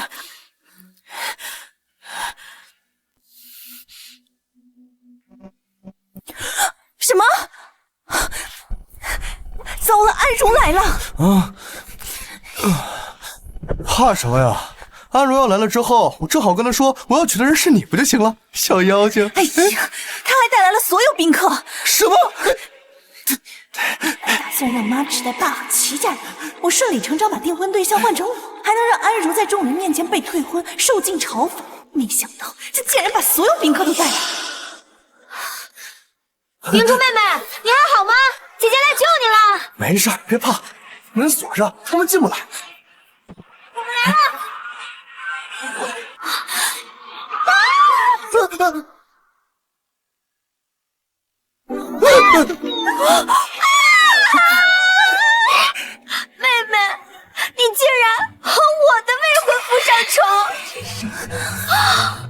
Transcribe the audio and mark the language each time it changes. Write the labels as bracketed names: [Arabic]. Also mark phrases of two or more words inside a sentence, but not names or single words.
[Chinese] 什么？糟了，安如來了！怕什麼呀？安如要來了之後，我正好跟他說我要娶的人是你不就行了？小妖精！哎呀，他還帶來了所有賓客。什麼？打算讓媽只帶爸和齊家人，我順理成章把訂婚對象換成我，還能讓安如在眾人面前被退婚，受盡嘲諷。沒想到這賤人把所有賓客都帶來了。明珠妹妹，你還好嗎？姐姐來救你了。沒事，別怕，門鎖上，他們進不來。我們來了。妹妹，你竟然和我的未婚夫上床！